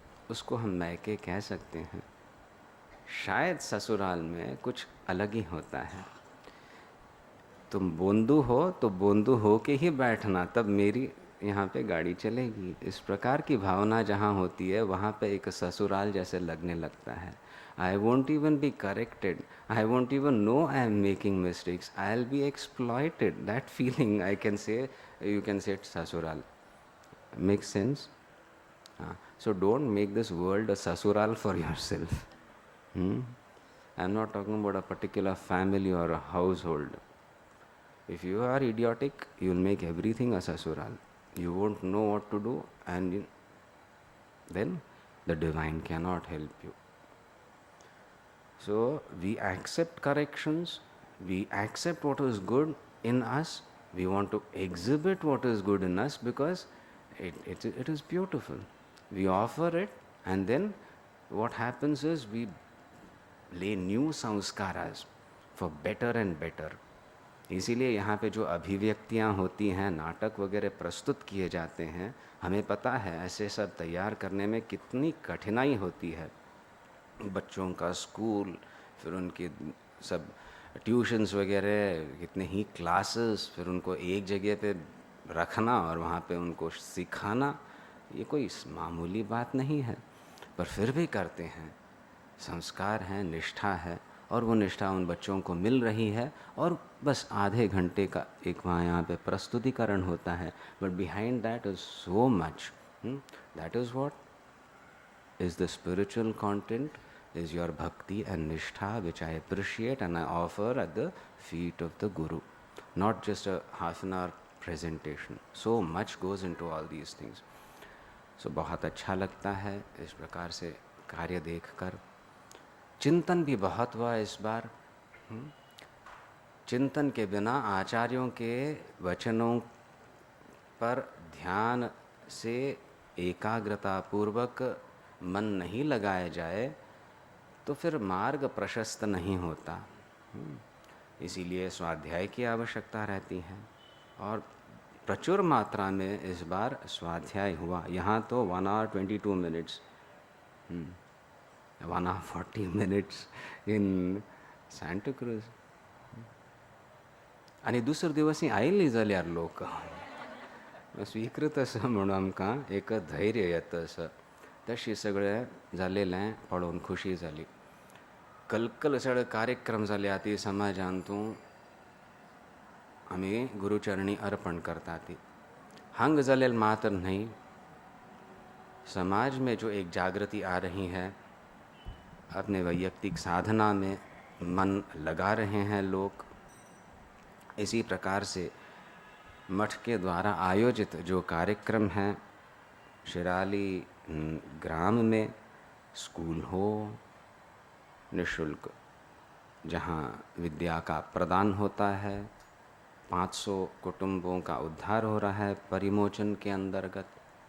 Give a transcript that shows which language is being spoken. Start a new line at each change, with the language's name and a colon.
Hindi: उसको हम मैके कह सकते हैं. शायद ससुराल में कुछ अलग ही होता है. तुम बोंदू हो तो बोंदू हो के ही बैठना, तब मेरी यहाँ पे गाड़ी चलेगी. इस प्रकार की भावना जहाँ होती है वहाँ पे एक ससुराल जैसे लगने लगता है.
English: I won't even be corrected. I won't even know I am making mistakes. I'll be exploited. That feeling I can say, you can say it's sasural. Makes sense? So don't make this world a sasural for yourself. I'm not talking about a particular family or a household. If you are idiotic, you'll make everything a sasural. You won't know what to do, and then the divine cannot help you. So we accept corrections, we accept what is good in us, we want to exhibit what is good in us because it is beautiful. We offer it, and then what happens is we lay new sanskaras for better and better.
Hindi: इसीलिए यहाँ पे जो अभिव्यक्तियाँ होती हैं, नाटक वगैरह प्रस्तुत किए जाते हैं, हमें पता है ऐसे सब तैयार करने में कितनी कठिनाई होती है. बच्चों का स्कूल, फिर उनके सब ट्यूशन्स वगैरह, कितने ही क्लासेस, फिर उनको एक जगह पे रखना और वहाँ पे उनको सिखाना, ये कोई मामूली बात नहीं है। पर फिर भी करते हैं, संस्कार है, निष्ठा है, और वो निष्ठा उन बच्चों को मिल रही है। और बस आधे घंटे का एक वहाँ यहाँ पे प्रस्तुतिकरण होता है, but behind that is so much.
English: That is what is the spiritual content, is your bhakti and nishtha, which I appreciate and I offer at the feet of the Guru. Not just a half an hour presentation. So much goes into all these things.
Hindi: So बहुत अच्छा लगता है इस प्रकार से कार्य देखकर। चिंतन भी बहुत हुआ इस बार। चिंतन के बिना, आचार्यों के वचनों पर ध्यान से एकाग्रता पूर्वक मन नहीं लगाया जाए तो फिर मार्ग प्रशस्त नहीं होता। इसीलिए स्वाध्याय की आवश्यकता रहती है, और प्रचुर मात्रा में इस बार स्वाध्याय हुआ।
English: यहाँ तो 1 hour 22 minutes, 1 hour 40 minutes in Santa Cruz.
Konkani: आणि दुसरे दिवस आयिल्ली जाल्यार लोक स्वीकृत असं म्हणून आमकां एक धैर्य येता असं. तशी सगळें जालेलें पळोवन खुशी जाली. कलकल सगळे कार्यक्रम जाले आती समाजांतूं आमी गुरुचरणी अर्पण करता थी.
Hindi: हंग जालेल मात्र नहीं, समाज में जो एक जागृति आ रही है, अपने वैयक्तिक साधना में मन लगा रहे हैं लोग। इसी प्रकार से मठ के द्वारा आयोजित जो कार्यक्रम हैं, शिराली ग्राम में स्कूल हो निःशुल्क, जहाँ विद्या का प्रदान होता है, 500 कुटुंबों का उद्धार हो रहा है परिमोचन के अंतर्गत।